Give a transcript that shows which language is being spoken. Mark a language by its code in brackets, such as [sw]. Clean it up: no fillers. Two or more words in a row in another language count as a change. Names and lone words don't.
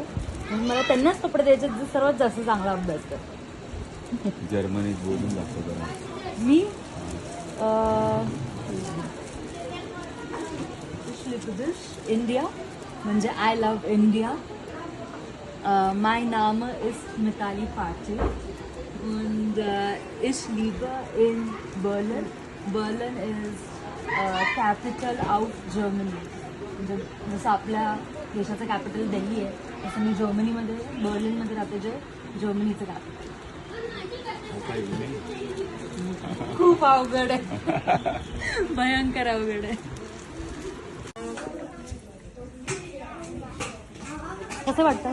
[mr] म्हणून मला त्यांनाच कपडे द्यायचे जे सर्वात जास्त चांगला अभ्यास करतात. जर्मनीत बोलून जातो जरा. मी इंडिया म्हणजे [en] I love India. My name is [de] मिताली पाटील und ich liebe in Berlin. [en] Berlin is capital of Germany. [mr] म्हणजे जसं आपल्या देशाचं कॅपिटल दिल्ली आहे तसं मी जर्मनीमध्ये बर्लिनमध्ये राहते, जे जर्मनीचं कॅपिटल. खूप अवघड आहे, भयंकर अवघड आहे. कसं वाटतं?